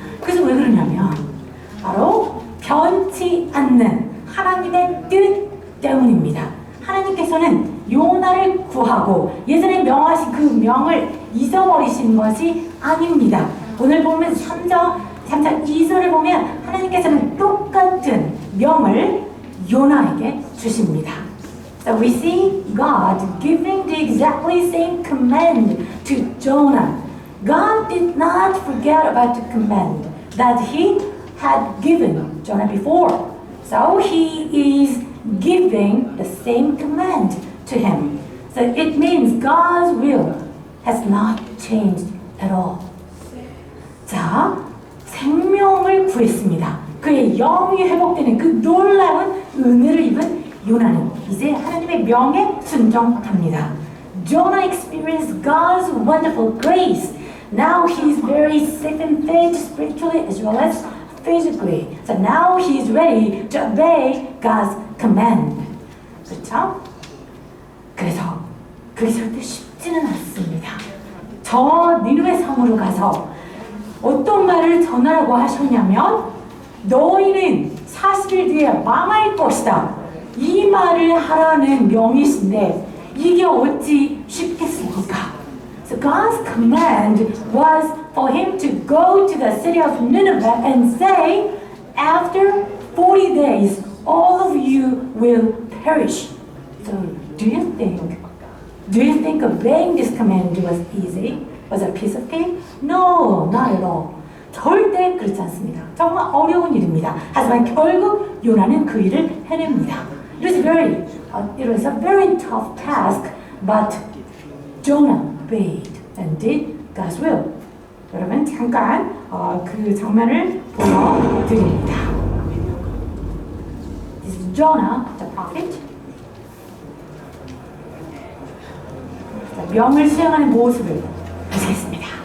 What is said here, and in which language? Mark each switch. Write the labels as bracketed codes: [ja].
[ko] 그래서 왜 그러냐면 바로 변치 않는 하나님의 뜻 때문입니다. 하나님께서는 요나를 구하고 예전에 명하신 그 명을 잊어버리신 것이 아닙니다. 오늘 보면 3장 2절을 보면 하나님께서는 똑같은 명을 요나에게 주십니다. [en] So we see God giving the exactly same command to Jonah. God did not forget about the command that he had given Jonah before. So he is giving the same command to him. So it means God's will has not changed at all. [ko] 자, 생명을 구했습니다. 그의 영이 회복되는 그 놀라운 은혜를 입은 요나는 이제 하나님의 명에 순종합니다. [en] Jonah experienced God's wonderful grace. Now he is very safe and fed spiritually as well as physically. So now he is ready to obey God's command. [ko] 그렇죠? 그래서 그게 절대 쉽지는 않습니다. 저 니느웨 성으로 가서 어떤 말을 전하라고 하셨냐면 너희는 40일 뒤에 망할 것이다. 이 말을 하라는 명이신데 이게 어찌 쉽겠습니까? [en] So God's command was for him to go to the city of Nineveh and say, after 40 days, all of you will perish. So do you think obeying this command was easy? Was a piece of cake? No, not at all. [ko] 절대 그렇지 않습니다. 정말 어려운 일입니다. 하지만 결국 요나는 그 일을 해냅니다. [en] It was a very tough task, but Jonah obeyed and did God's will. [ko] 여러분 잠깐 그 장면을 보여드립니다. [en] This is Jonah, the prophet. [ko] 명을 수행하는 모습을 보시겠습니다.